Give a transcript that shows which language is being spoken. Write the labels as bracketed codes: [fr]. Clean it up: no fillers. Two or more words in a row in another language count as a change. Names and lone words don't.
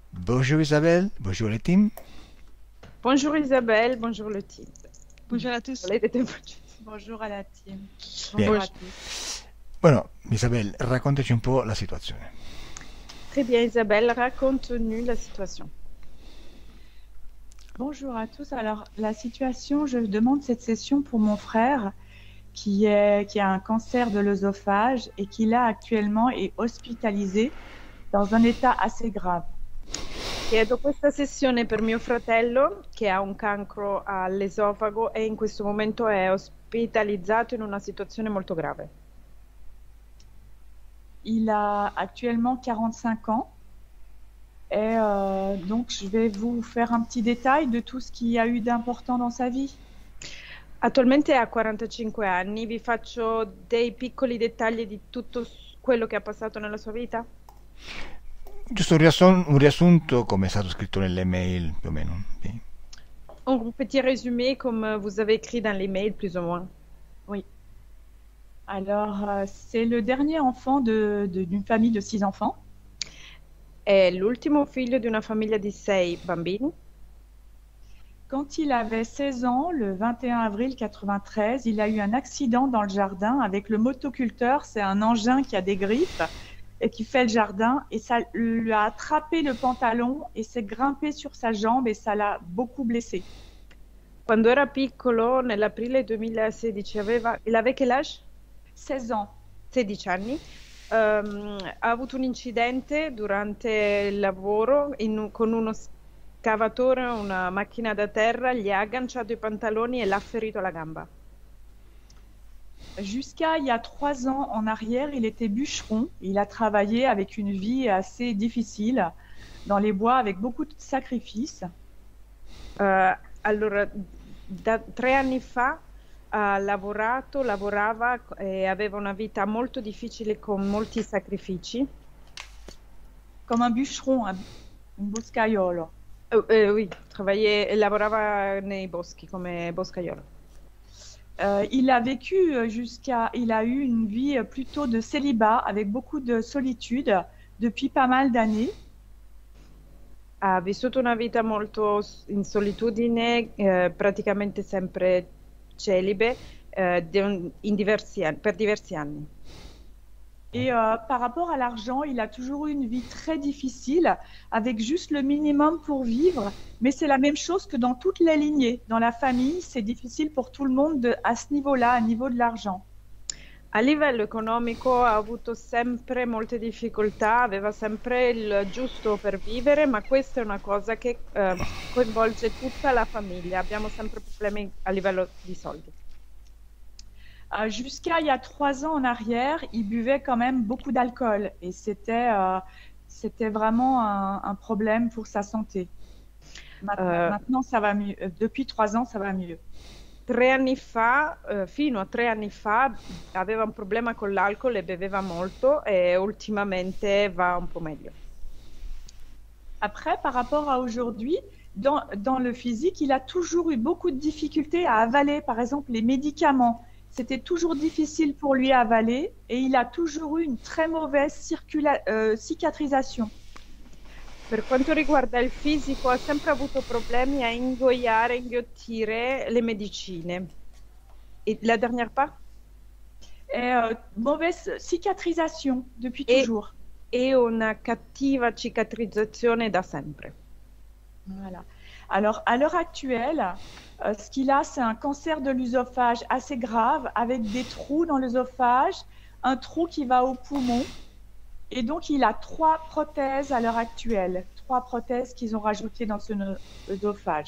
[fr] Bonjour Isabelle, bonjour le team. Bonjour Isabelle, bonjour le team. Bonjour à tous. Bonjour à la team. Bien. Bonjour à tous. [it] Bueno, Isabelle, raccontaci un po' la situazione. [fr] Très bien Isabelle, raconte-nous la situation. Bonjour à tous. Alors, la situation, je demande cette session pour mon frère qui a un cancer de l'œsophage et qui là actuellement est hospitalisé dans un état assez grave. [it] Chiedo questa sessione per mio fratello che ha un cancro all'esofago e in questo momento è ospitalizzato in una situazione molto grave. [fr] Il a actuellement 45 ans et donc je vais vous faire un petit détail de tout ce qu'il y a eu d'important dans sa vie. [it] Attualmente ha 45 anni, vi faccio dei piccoli dettagli di tutto quello che ha passato nella sua vita. Giusto un riassunto come è stato scritto nelle mail più o meno. Sì. [fr] Un petit résumé comme vous avez écrit dans l'email plus ou moins. Oui. Alors, c'est le dernier enfant d'une famille de 6 enfants. [it] È l'ultimo figlio di una famiglia di 6 bambini. [fr] Quand il avait 16 ans, le 21 avril 93, il a eu un accident dans le jardin avec le motoculteur. C'est un engin qui a des griffes et qui fait le jardin. Et ça lui a attrapé le pantalon et s'est grimpé sur sa jambe et ça l'a beaucoup blessé. [it] Quando era piccolo, nell'aprile 2016, [fr] il avait quel âge? 16 ans. [it] 16 anni. Ha avuto un incidente durante il lavoro con uno scavatore, una macchina da terra, gli ha agganciato i pantaloni e l'ha ferito alla gamba. [fr] Jusqu'à il y a 3 ans en arrière, il était bûcheron. Il a travaillé avec une vie assez difficile dans les bois avec beaucoup de sacrifices. [it] Allora, da 3 anni fa ha lavorava e aveva una vita molto difficile con molti sacrifici. [fr] Comme un bûcheron, un boscaiolo. Oui, [it] lavorava nei boschi come boscaiolo. [fr] Il a vécu il a eu une vie plutôt de célibat avec beaucoup de solitude depuis pas mal d'années. Ha vissuto una vita molto in solitudine, praticamente sempre celibe, per diversi anni. Et par rapport à l'argent, il a toujours eu une vie très difficile, avec juste le minimum pour vivre. Mais c'est la même chose que dans toutes les lignées. Dans la famille, c'est difficile pour tout le monde à ce niveau-là, à niveau de l'argent. [it] A livello economico ha avuto sempre molte difficoltà, aveva sempre il giusto per vivere, ma questa è una cosa che coinvolge tutta la famiglia. Abbiamo sempre problemi a livello di soldi. [fr] Jusqu'à il y a 3 ans en arrière, il buvait quand même beaucoup d'alcool et c'était vraiment un problème pour sa santé. Maintenant, ça va mieux. Depuis 3 ans, ça va mieux. [it] 3 anni fa, fino a 3 anni fa, aveva un problema con l'alcol e beveva molto e ultimamente va un po' meglio. [fr] Après, par rapport à aujourd'hui, dans le physique, il a toujours eu beaucoup de difficultés à avaler, par exemple, les médicaments. C'était toujours difficile pour lui à avaler et il a toujours eu une très mauvaise cicatrisation. [it] Per quanto riguarda il fisico, ha sempre avuto problemi a inghiottire le medicine. [fr] Et la dernière part? Mauvaise cicatrisation depuis toujours. [it] E una cattiva cicatrizzazione da sempre. [fr] Voilà. Alors, à l'heure actuelle, ce qu'il a, c'est un cancer de l'œsophage assez grave, avec des trous dans l'œsophage, un trou qui va au poumon. Et donc, il a 3 prothèses à l'heure actuelle, 3 prothèses qu'ils ont rajoutées dans son œsophage.